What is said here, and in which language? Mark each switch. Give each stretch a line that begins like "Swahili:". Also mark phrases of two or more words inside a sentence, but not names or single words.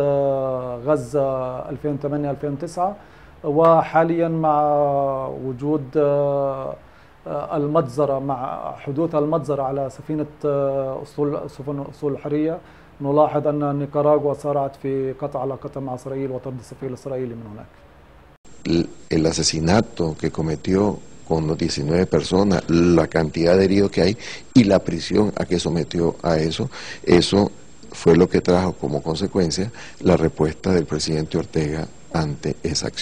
Arabic: غزة 2008-2009، وحاليا مع وجود المجزرة، مع حدوث المجزرة على سفينة أصول الحرية، نلاحظ أن نيكاراغوا سارعت في قطع علاقتها مع إسرائيل وطرد السفير الإسرائيلي من هناك.
Spanish: El asesinato que cometió con los 19 personas, la cantidad de heridos que hay y la prisión a que sometió a eso fue lo que trajo como consecuencia la respuesta del presidente Ortega ante esa acción.